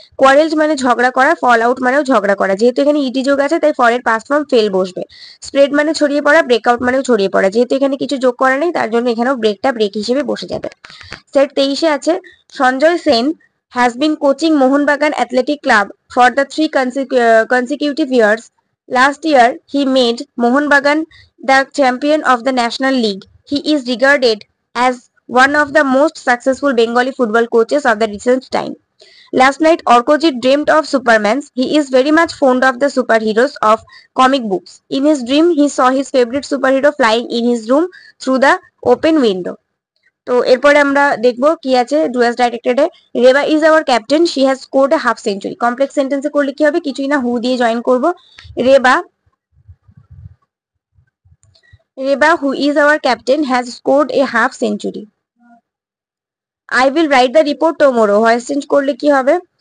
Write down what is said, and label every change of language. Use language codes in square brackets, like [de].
[bn] কোয়ারেলড মানে ঝগড়া করা, ফল আউট মানেও ঝগড়া করা, যেহেতু এখানে ইটি যোগ আছে তাই ফলের পাস্ট ফর্ম ফেল বসবে। স্প্রেড মানে ছড়িয়ে পড়া, ব্রেকআউট মানেও ছড়িয়ে পড়া, যেহেতু এখানে কিছু যোগ করা নেই তার জন্য এখানেও ব্রেকটা ব্রেক হিসেবে বসে যাবে। সেট 23 আছে [en] Sanjay Sen has been coaching Mohunbagan athletic club for the 3 consecutive years. Last year, he made Mohunbagan the champion of the National League. He is regarded as one of the most successful Bengali football coaches of the recent time. Last night, Orkojit dreamed of Superman. He is very much fond of the superheroes of comic books. In his dream, he saw his favorite superhero flying in his room through the open window. [bn] তো এরপরে আমরা দেখবো কি আছে Dooars ডাইরেক্টেডে। [en] Reba is our captain, she has scored a half century. [bn] Complex সেন্টেন্সে করলে কি হবে? কিছুই না, হু দিয়ে জয়েন করব। [en] Reba who is our captain has scored a half century. I will write the report tomorrow, [bn] voice change করলে কি হবে?